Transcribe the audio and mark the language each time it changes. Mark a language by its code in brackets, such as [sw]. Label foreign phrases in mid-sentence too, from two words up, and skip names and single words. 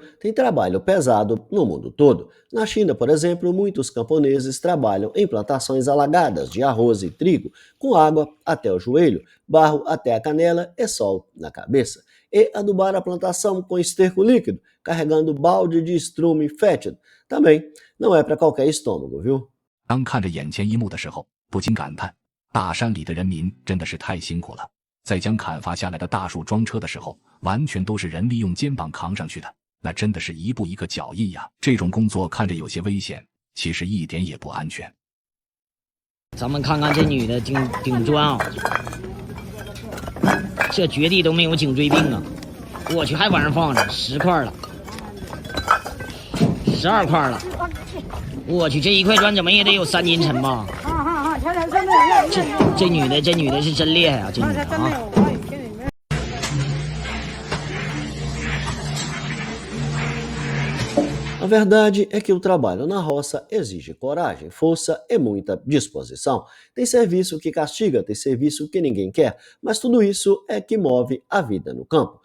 [pt] Tem trabalho pesado no mundo todo. Na China, por exemplo, muitos camponeses trabalham em plantações alagadas de arroz e trigo, com água até o joelho, barro até a canela e sol na cabeça. E adubar a plantação com esterco líquido, carregando balde de estrume fétido. Também não é para qualquer estômago, viu? [zh] 当看着眼前一幕的时候，不禁感叹，大山里的人民真的是太辛苦了。在将砍伐下来的大树装车的时候，完全都是人力用肩膀扛上去的，那真的是一步一个脚印呀。这种工作看着有些危险，其实一点也不安全。咱们看看这女的顶砖啊，这绝地都没有颈椎病啊！我去，还往上放着10块了，12块了。我去，这一块砖怎么也得有3斤沉吧？这女的是真厉害啊！这女的啊。 [pt] A verdade é que o trabalho na roça exige coragem, força e muita disposição. Tem serviço que castiga, tem serviço que ninguém quer, mas tudo isso é que move a vida no campo.